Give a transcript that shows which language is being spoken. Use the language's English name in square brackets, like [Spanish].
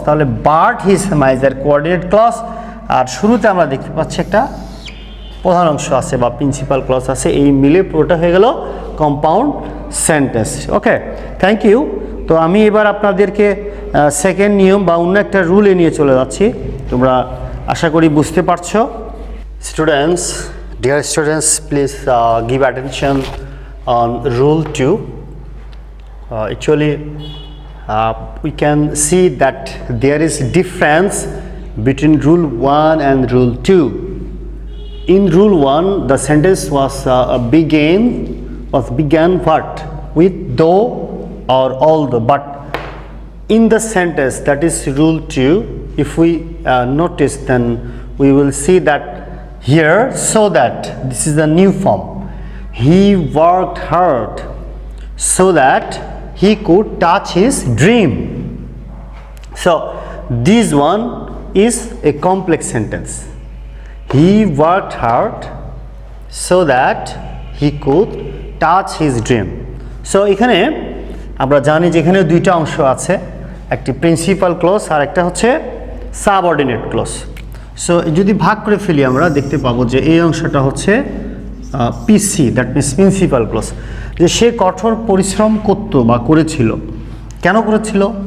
[Bangla] তাহলে bird his miser coordinate clause. আর শুরুতে আমরা দেখতে পাচ্ছি একটা প্রধান অংশ আছে বা প্রিন্সিপাল ক্লজ আছে, এই মিলে পুরোটা হয়ে গেল compound sentence. [English] Okay, thank you. [Bangla] তো আমি এবার আপনাদেরকে সেকেন্ড নিয়ম বা অন্য একটা রুলে নিয়ে চলে যাচ্ছি। তোমরা আশা করি বুঝতে পারছো। [English] Students, dear students, please give attention on rule 2. Actually we can see that there is difference between rule 1 and rule 2. In rule 1 the sentence was began what? With though or although, but in the sentence that is rule 2, if we notice, then we will see that here, so that this is the new form. He worked hard so that he could touch his dream. So this one is a complex sentence. He worked hard so that he could touch his dream. [Bangla] So এখানে আমরা জানি যে এখানে দুইটা অংশ আছে, একটি principal clause আর একটা হচ্ছে সাবঅর্ডিনেট ক্লজ। সো যদি ভাগ করে ফেলি আমরা দেখতে পাবো যে এই অংশটা হচ্ছে পিসি, দ্যাট মিনস প্রিন্সিপাল ক্লজ, যে সে কঠোর পরিশ্রম করত বা করেছিল। কেন করেছিল?